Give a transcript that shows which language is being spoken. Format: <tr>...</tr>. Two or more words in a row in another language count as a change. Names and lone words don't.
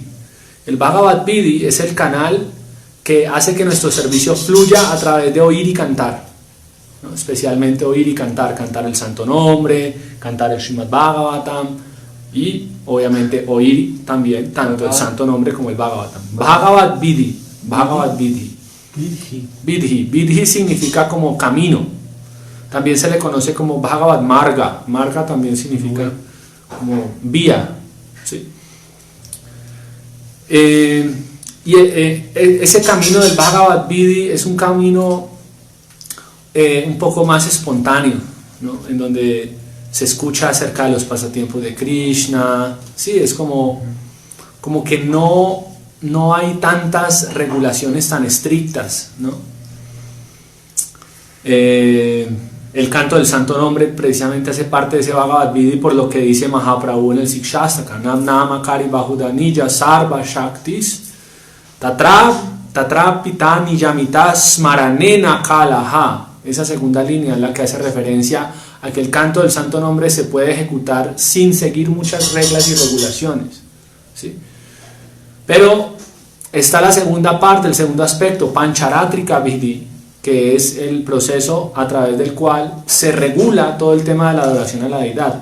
<es>El Bhagavad Vidhi es el canal que hace que nuestro servicio fluya a través de oír y cantar, ¿no? Especialmente oír y cantar el santo nombre, cantar el Srimad Bhagavatam, Y obviamente oír también tanto el santo nombre como el Bhagavatam. Bhagavad Vidhi. Bhagavad Vidhi. Vidhi. Vidhi significa como camino. También se le conoce como Bhagavad Marga. Marga también significa como vía. ¿Sí? Ese camino del Bhagavad Vidhi es un camino un poco más espontáneo, ¿no? En donde se escucha acerca de los pasatiempos de Krishna. Sí, es como que no hay tantas regulaciones tan estrictas, ¿no? El canto del santo nombre precisamente hace parte de ese Bhagavad Vidhi, por lo que dice Mahaprabhu en el Sikshastaka:</es> <sa>नाम्नाम् अकारि बहुधा निज सर्व शक्तिस् तत्र अर्पिता नियमितः स्मरणे न कालः.</sa> <es>Esa segunda línea es la que hace referencia a que el canto del santo nombre se puede ejecutar sin seguir muchas reglas y regulaciones, ¿sí? Pero está la segunda parte, el segundo aspecto, Pancharatrika Vidhi, que es el proceso a través del cual se regula todo el tema de la adoración a la deidad.</es>